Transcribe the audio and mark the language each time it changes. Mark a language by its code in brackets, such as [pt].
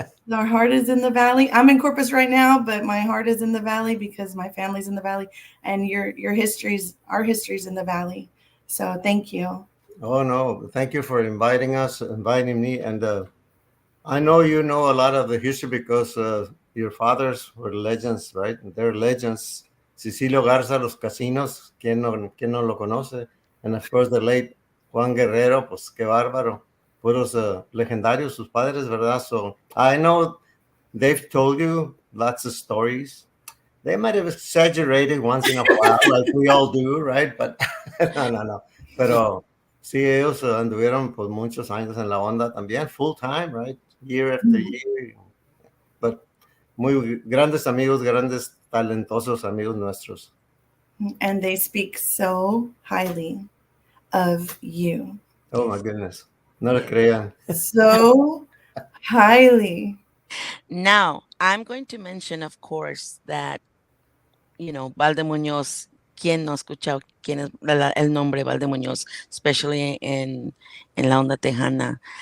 [en] Our heart is in the valley. I'm in Corpus right now, but my heart is in the valley because my family's in the valley, and our history's in the valley. So thank you. Oh no, thank you for inviting me, and I know you know a lot of the history because your fathers were legends, right? They're legends. Cecilio Garza, Los Casinos, [es] quién no lo conoce? [en] And of course the late [es] Juan Guerrero, pues qué bárbaro. Puros legendarios, sus padres, ¿verdad? [en] So I know they've told you lots of stories. They might have exaggerated once in a while, like we all do, right? But no. [es] Pero sí, ellos anduvieron por muchos años en la onda también, [en] full time, right? Year after year. But [es] muy grandes amigos, grandes talentosos amigos nuestros. [en] And they speak so highly of you. Oh my goodness. [es] No lo crean. [en] So highly. Now, I'm going to mention, of course, that, you know, Balde Munoz, [es] ¿quién no ha escuchado quién es el nombre [en] Balde Munoz, especially in la onda tejana?